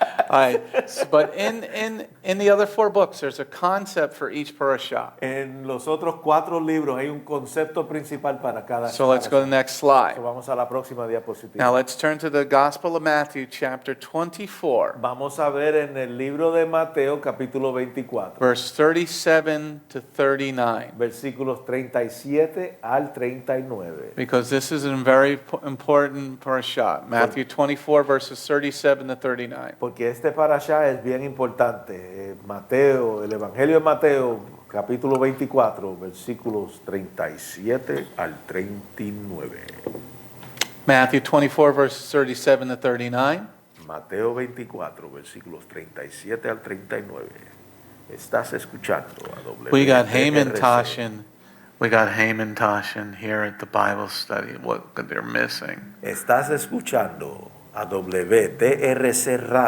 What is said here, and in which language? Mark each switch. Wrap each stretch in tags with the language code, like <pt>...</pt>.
<en>All right, but in the other 4 books, there's a concept for each parasha.</en> <es>En los otros 4 libros hay un concepto principal para cada.</es> <en>So let's go to the next slide.</en> <es>So vamos a la próxima diapositiva.</es> <en>Now let's turn to the Gospel of Matthew, chapter 24,</en> <es>Vamos a ver en el libro de Mateo, capítulo 24,</es> <en>verse 37 to 39.</en> <es>versículos 37 al 39.</es> <en>Because this is a very important parasha. Matthew 24, verses 37 to 39.</en> <es>Porque este parashá es bien importante. Mateo, el Evangelio de Mateo, capítulo 24, versículos 37 al 39.</es> <en>Matthew 24, verses 37 to 39.</en> <es>Mateo 24, versículos 37 al 39. Estás escuchando a</es> <en>We got</en> <es>WTRC.</es> <en>Haman Toshin here at the Bible study. What they're missing.</en> <es>Estás escuchando a WTRC</es>